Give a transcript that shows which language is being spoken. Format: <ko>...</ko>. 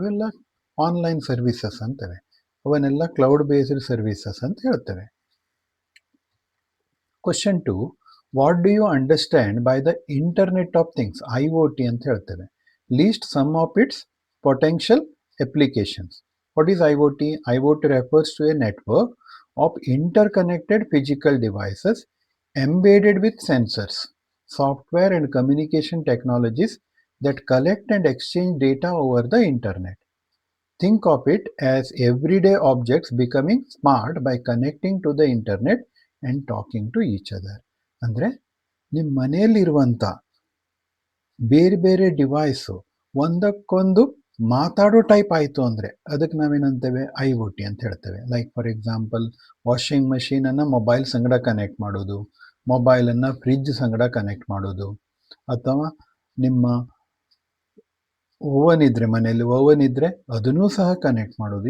<kn>ಇವೆಲ್ಲ online services ಅಂತೇವೆ. ಅವನ್ನೆಲ್ಲ cloud based services ಅಂತ ಹೇಳ್ತೇವೆ.</kn> <en>question 2, what do you understand by the internet of things, IoT</en> <kn>ಅಂತ ಹೇಳ್ತೇವೆ.</kn> <en>Least some of its potential applications. What is IoT? IoT refers to a network of interconnected physical devices embedded with sensors, software and communication technologies that collect and exchange data over the internet. Think of it as everyday objects becoming smart by connecting to the internet and talking to each other.</en> <kn>ಅಂದರೆ ನಿಮ್ಮ ಮನೆಯಲ್ಲಿರುವಂಥ ಬೇರೆ ಬೇರೆ device ಒಂದಕ್ಕೊಂದು ಮಾತಾಡೋ type ಆಯಿತು ಅಂದರೆ ಅದಕ್ಕೆ ನಾವೇನಂತೇವೆ IoT ಅಂತ ಹೇಳ್ತೇವೆ. ಲೈಕ್ ಫಾರ್ ಎಕ್ಸಾಂಪಲ್, ವಾಷಿಂಗ್ ಮಷೀನನ್ನು ಮೊಬೈಲ್ ಸಂಗಡ ಕನೆಕ್ಟ್ ಮಾಡೋದು, ಮೊಬೈಲನ್ನು ಫ್ರಿಜ್ ಸಂಗಡ ಕನೆಕ್ಟ್ ಮಾಡೋದು, ಅಥವಾ ನಿಮ್ಮ ಓವನ್ ಇದ್ದರೆ ಮನೆಯಲ್ಲಿ ಓವನ್ ಇದ್ದರೆ ಅದನ್ನೂ ಸಹ ಕನೆಕ್ಟ್ ಮಾಡೋದು.</kn>